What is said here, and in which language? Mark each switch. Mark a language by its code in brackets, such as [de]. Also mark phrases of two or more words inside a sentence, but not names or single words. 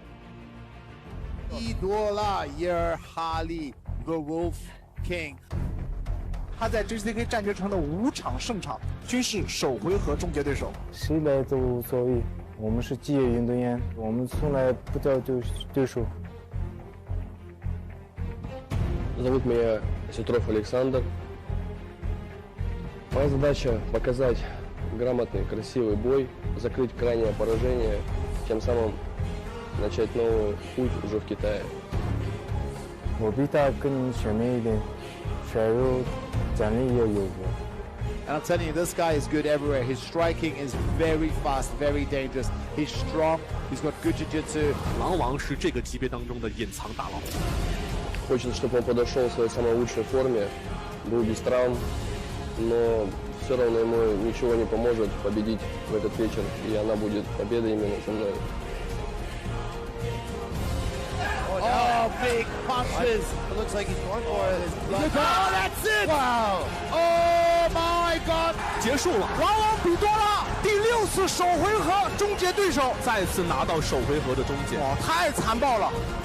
[en] Biduola Yeerhali the Wolf King。 [zh] 他在 JCK 战决城的5场胜场均是首回合终结对手。谁来都无所谓，我们是职业运动员，我们从来不叫对手。 [ru] Зовут меня Osetrov Aleksandr. Моя задача показать грамотный, красивый бой, закрыть крайнее поражение, тем самым начать новый путь уже в Китае. [zh] 我比他更全面一点，摔肉站立也有过。 [en] And I'm telling you, this guy is good everywhere. His striking is very fast, very dangerous. He's strong. He's got good jiu-jitsu. [zh] 狼王是这个级别当中的隐藏大佬。 [ru] Хочется, чтобы он подошел в своей самой лучшей форме, был без травм, но все равно ему ничего не поможет победить в этот вечер, и она будет победа именно за мной. [en] Oh, big punches. It looks like he's going for it. Oh, that's it! Wow! Oh my God! [zh] 结束了，狼王比多拉第6次首回合终结对手，再次拿到首回合的终结。哇，太残暴了！